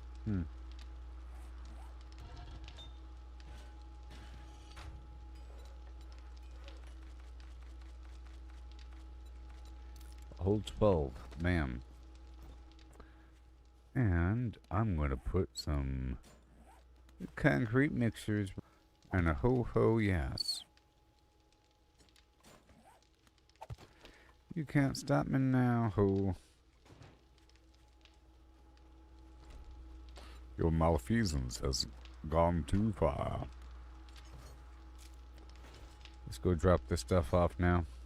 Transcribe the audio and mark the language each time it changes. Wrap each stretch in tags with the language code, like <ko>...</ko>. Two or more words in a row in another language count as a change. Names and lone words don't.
<en>Hmm. Hold 12, ma'am. And I'm gonna put some concrete mixers and a ho-ho yes. You can't stop me now, ho. Your malfeasance has gone too far. Let's go drop this stuff off now.</en>